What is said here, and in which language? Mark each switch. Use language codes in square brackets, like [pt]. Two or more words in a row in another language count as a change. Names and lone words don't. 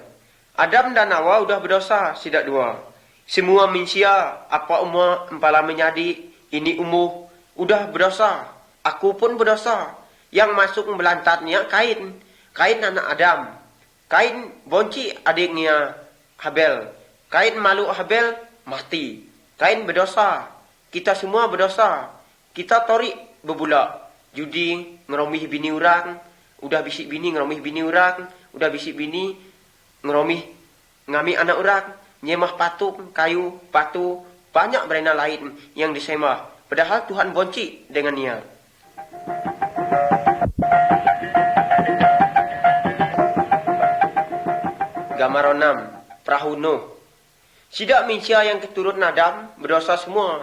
[knx] Adam dan Hawa udah berdosa, sidak dua. Semua manusia apa umat empala menjadi ini umbuh udah berdosa. Aku pun berdosa. Yang masuk belantatnya Kain. Kain anak Adam. Kain bonci adiknya Habel. Kain malu Habel mati. Kain berdosa. Kita semua berdosa. Kita torik bebulak. Judi ngeromih bini orang. Udah bisik bini ngeromih bini orang. Udah bisik bini ngeromih ngami anak orang. Nyemah patung, kayu, batu. Banyak berena lain yang disemah. Padahal Tuhan bonci dengannya. [ms] Gambar 6. Perahu Nuh. [knx] Sidak manusia yang keturun Adam berdosa semua.